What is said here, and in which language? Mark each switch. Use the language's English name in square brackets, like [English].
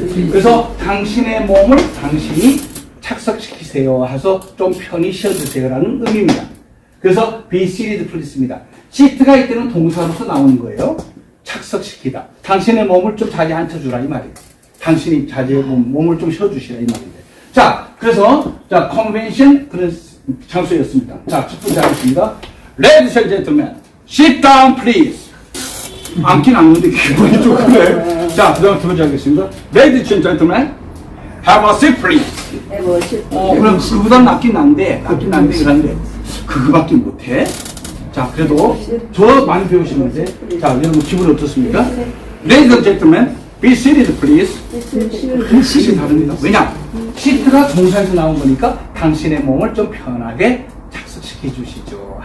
[Korean] 그래서 당신의 몸을 당신이 착석시키세요 해서 좀 편히 쉬어주세요라는 의미입니다. 그래서 [English] be seated please [Korean] 입니다. seat가 이때는 동사로서 나오는 거예요. 착석시키다. 당신의 몸을 좀 자리에 앉혀주라 이 말이에요. 당신이 자리에 몸을 좀 쉬어주시라 이 말인데. 자, 그래서 자 컨벤션 그런 장소였습니다. 자, 첫 번째 하겠습니다. [English] Ladies and gentlemen, sit down please. [Korean] 앉긴 앉는데 기분이 좀 그래. 자, 그 다음 두 번째 하겠습니다. [English] Ladies and gentlemen, have a seat please. [Korean] 그럼 그보다 낫긴 난데 그런데 그거밖에 못해. 자, 그래도 저 많이 배우시는데 자, 여러분 기분이 어떻습니까? [English] Ladies and gentlemen, be seated please. [Korean] 뜻이 다릅니다. 왜냐? 시트가 동사에서 나온 거니까 당신의 몸을 좀 편하게 착석시켜 주시죠.